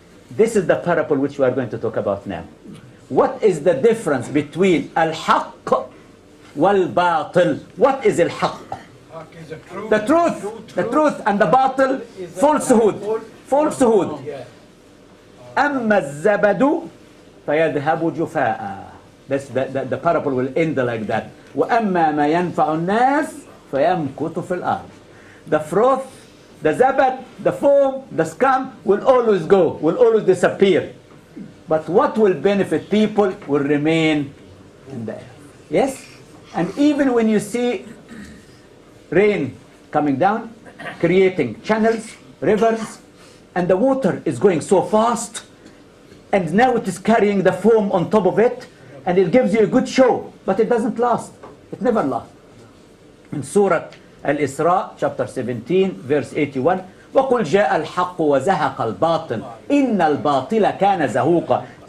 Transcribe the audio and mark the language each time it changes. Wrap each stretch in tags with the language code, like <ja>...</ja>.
<en>This is the parable which we are going to talk about now. What is the difference between al-haqq wal-batil? What is al-haqq? The truth. The truth, and the batil, falsehood. Falsehood.</en> <ar>أما الزبد فيذهب جفاء.</ar> <en>That's the parable will end like that.</en> <ar>وأما ما ينفع الناس فيمكث في الأرض.</ar> <en>The froth, the zabad, the foam, the scum will always go, will always disappear. But what will benefit people will remain in the earth. Yes? And even when you see rain coming down, creating channels, rivers, and the water is going so fast, and now it is carrying the foam on top of it, and it gives you a good show, but it doesn't last. It never lasts. In Surah Al-Isra, chapter 17, verse 81,</en> <ar>وَقُلْ جَاءَ الْحَقُّ وَزَهَقَ الْبَاطِلِ إِنَّ الْبَاطِلَ كَانَ زَهُوقًا.</ar>